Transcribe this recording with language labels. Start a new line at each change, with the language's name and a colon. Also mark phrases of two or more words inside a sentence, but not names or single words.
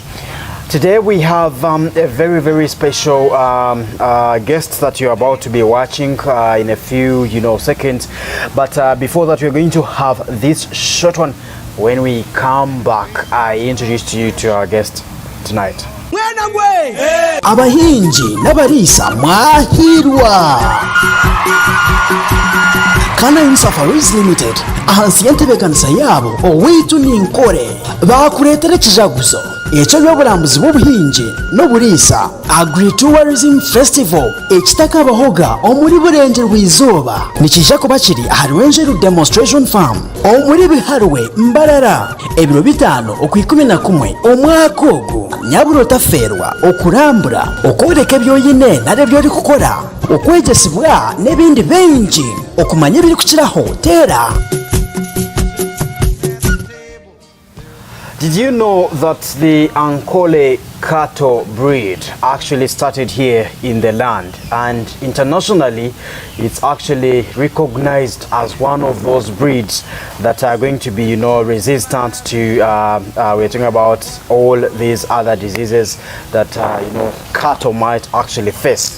English: Today we have a very special guest that you're about to be watching in a few seconds, but before that we're going to have this short one. When we come back, I introduce you to our guest tonight.
Nyankole: Abahinji n'abarisa mwahirwa. Kana Safaris Limited ahansi y'entebekanisa yabo owitu ninkore bakuretera ekijaguzo ekyo by'obulambuzi bw'obuhingi n'oburisa Agro-Tourism Festival ekitaka abahoga omuri Rwenjeru izooba nikija kuba kiri aha Rwenjeru Demonstration Farm omuri Biharwe Mbarara ebiro bitano okwi11 omwaka ogu nyaburo taferwa okurambura okwereka ebyoyine nare byori kukora okwegesibwa n'ebindi bingi okumanya biri kukiraho tera.
English: Did you know that the Ankole cattle breed actually started here in the land, and internationally it's actually recognized as one of those breeds that are going to be resistant to we're talking about all these other diseases that cattle might actually face.